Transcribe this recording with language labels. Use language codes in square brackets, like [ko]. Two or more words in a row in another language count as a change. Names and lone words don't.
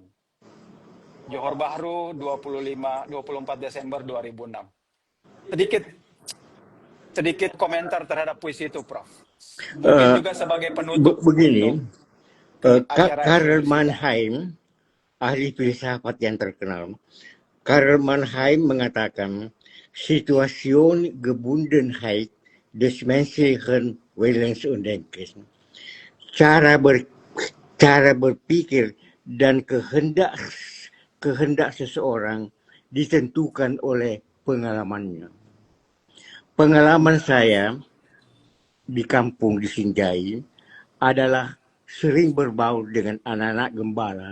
[id] Johor Bahru, 24 Desember 2006. Sedikit komentar terhadap puisi itu, Prof. Mungkin juga sebagai penutup begini, Karl kita. Mannheim, ahli filsafat yang terkenal, Karl Mannheim mengatakan, [de] Situation Gebundenheit des menschlichen Willens und Denkens. [id] Cara berpikir dan kehendak seseorang ditentukan oleh pengalamannya. Pengalaman saya di kampung di Sinjai adalah sering berbaur dengan anak-anak gembala.